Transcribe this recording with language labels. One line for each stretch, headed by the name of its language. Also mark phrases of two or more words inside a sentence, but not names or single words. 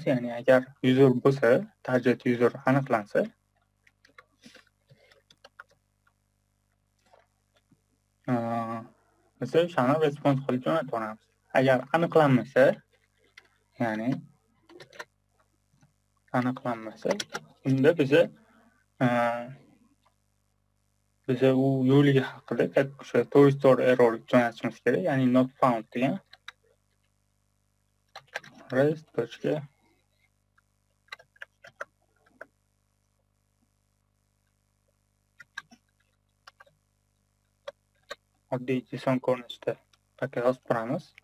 Uzbek: Ya'ni agar user bo'lsa,
English: target user
Uzbek: aniqlansa, biz o'shani response qilib jo'natamiz. Agar aniqlanmasa, ya'ni unda biza u yo'ligi haqida o'sha Toy Story error jo'natishimiz kerak, ya'ni
English: not found
Uzbek: degan. Rest. Oddiy JSON ko'rinishda paket yozib turamiz.